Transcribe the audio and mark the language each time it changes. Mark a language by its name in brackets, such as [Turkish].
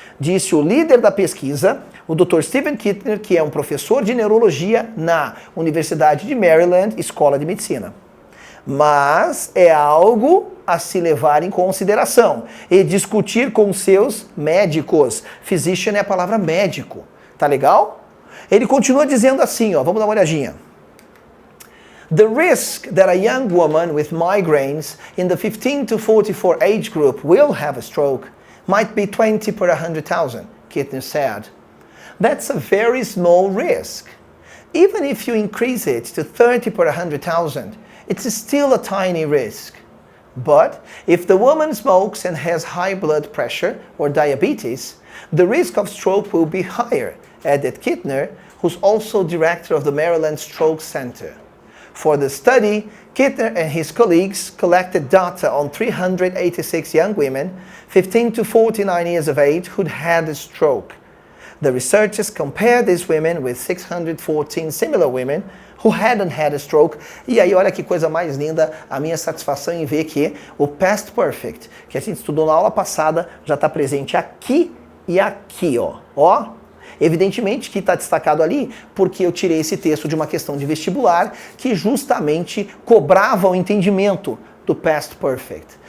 [Portuguese] Disse o líder da pesquisa, o Dr. Stephen Kittner, que é um professor de neurologia na Universidade de Maryland, Escola de Medicina. Mas é algo a se levar em consideração e discutir com seus médicos. Physician é a palavra médico. Tá legal? Ele continua dizendo assim, ó, vamos dar uma olhadinha. [English] The risk that a young woman with migraines in the 15 to 44 age group will have a stroke might be 20 per 100,000, Kittner said. That's a very small risk. Even if you increase it to 30 per 100,000, it's still a tiny risk. But if the woman smokes and has high blood pressure or diabetes, the risk of stroke will be higher, added Kittner, who's also director of the Maryland Stroke Center. For the study, Kittner and his colleagues collected data on 386 young women, 15 to 49 years of age, who'd had a stroke. The researchers compared these women with 614 similar women who hadn't had a stroke. [Portuguese] E aí, olha que coisa mais linda, a minha satisfação em ver que o Past Perfect, que a gente estudou na aula passada, já está presente aqui e aqui, ó. Evidentemente que está destacado ali porque eu tirei esse texto de uma questão de vestibular que justamente cobrava o entendimento do Past Perfect.